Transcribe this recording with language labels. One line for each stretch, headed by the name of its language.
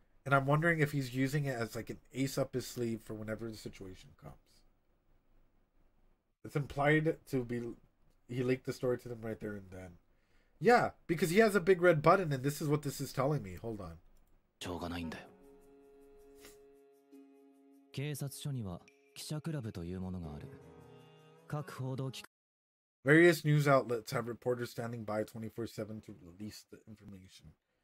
English: And I'm wondering if he's using it as like an ace up his sleeve for whenever the situation comes. It's implied to be, he leaked the story to them right there and then. Yeah, because he has a big red button, and this is what this is telling me. Hold on.
Japanese: しょうがないんだよ。警察署には記者クラブというものがある。各報道機関
English: Various news outlets have reporters standing by 24/7 to release the information.